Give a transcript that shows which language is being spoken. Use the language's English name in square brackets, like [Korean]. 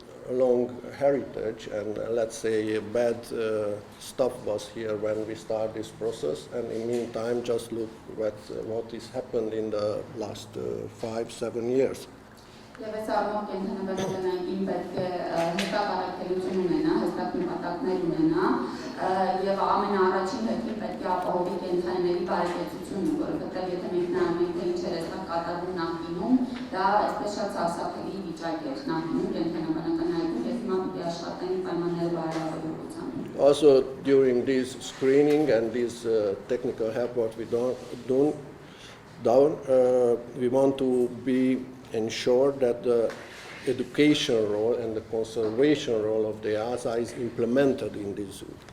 [English] long heritage, and let's say bad stuff was here when we start this process, and in the meantime just look at what has happened in the last 5-7 years. [Armenian] Եվ այս առումով կենդանաբանական այգին պետք է հստակ առաքելություն ունենա, հստակ նպատակներ ունենա, եւ ամենաառաջին հերթին պետք է ապահովի կենդանիների բարեկեցությունը, որովհետեւ եթե մենք նայում ենք, թե ինչեր է սա կատարվում նախկինում, դա այսպես շատ սարսափելի վիճակ էր նախկինում կենդանաբանական այգում, եւ հիմա պետք է աշխատեն պայմանները բարելավելու։ [English] Also during this screening and this technical help what we do, we want to be ensure that the education role and the conservation role of the EASA is implemented in this zoo.